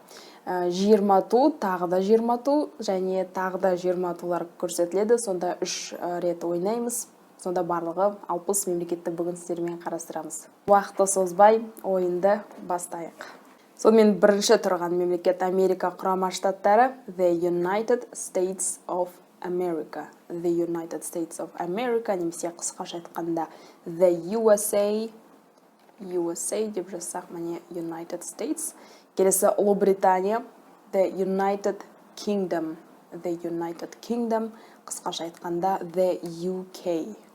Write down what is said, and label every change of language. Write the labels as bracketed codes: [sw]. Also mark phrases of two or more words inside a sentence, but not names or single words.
[kk] 20 ту, тағы да 20 ту және тағы да 20 тулар көрсетіледі. Сонда 3 рет ойнаймыз. Сонда барлығы 60 мемлекетті бүгін сіздермен қарастырамыз. Уақытты созбай ойынды бастайық. Сонымен бірінші тұрған мемлекет Америка құрама штаттары, [en] The United States of America. The United States of America, [kk] немесе қысқаша айтқанда The USA деп жазсақ, міне United States. Келесі Ұлыбритания, The United Kingdom. The United Kingdom, қысқаша айтқанда The UK.